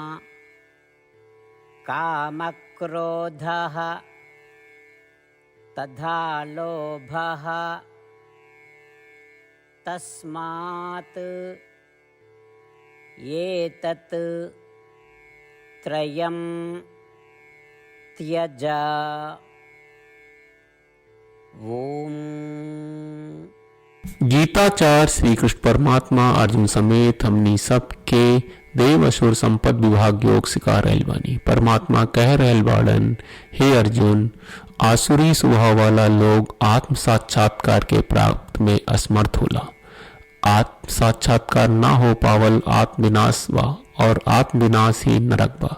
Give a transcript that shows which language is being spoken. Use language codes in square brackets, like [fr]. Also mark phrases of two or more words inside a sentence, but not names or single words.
[sa] कामक्रोधः तथा लोभः तस्मात् एतत् त्रयं त्यज। ओम। [bho] गीताचार्य श्री कृष्ण परमात्मा अर्जुन समेत हमनी सब के देव असुर संपद विभाग योग सिखा रहल बानी। परमात्मा कह रहल बाड़न, हे अर्जुन, आसुरी स्वभाव वाला लोग आत्म साक्षात्कार के प्राप्त में असमर्थ होला। आत्म साक्षात्कार ना हो पावल आत्म विनाश बा और आत्म विनाश ही नरक बा।